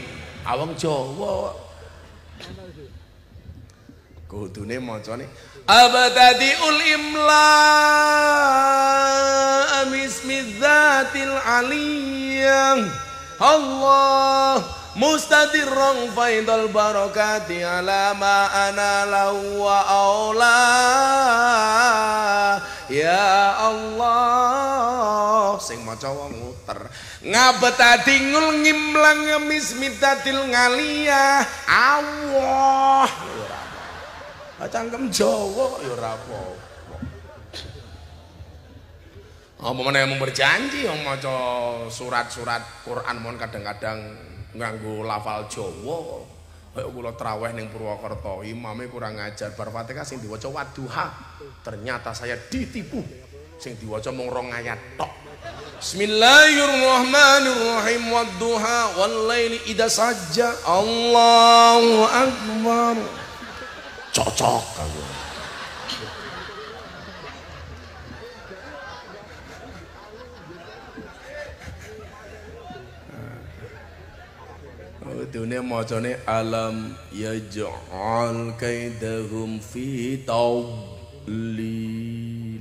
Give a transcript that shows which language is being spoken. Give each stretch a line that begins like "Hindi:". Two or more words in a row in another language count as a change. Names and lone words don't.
Javanese: Awang Jawa kudune macane
Arabic: أبتدئ الإملاء باسم الذات العلية الله مستدرا فيض البركات على ما أنا له وأولى يا الله.
Javanese: Sing maca wong muter
Arabic: أبتدئ الإملاء باسم الذات العلية الله.
Javanese: Cangkem Jawa ya ora apa-apa. Apa meneh mung berjanji wong maca surat-surat Quran mon kadang-kadang nganggo lafal Jawa. Kayak kula traweh ning Purwokerto, imame kurang ngajar bar Fatihah sing diwaca Wadduha.
Indonesian: Ternyata saya ditipu.
Javanese: Sing diwaca mung 2 ayat tok.
Arabic: بسم الله الرحمن الرحيم والضحى والليل إذا سجى. الله أكبر.
Javanese: Cocok aku. Dunia macane
Arabic: ألم يجعل كيدهم في تضليل.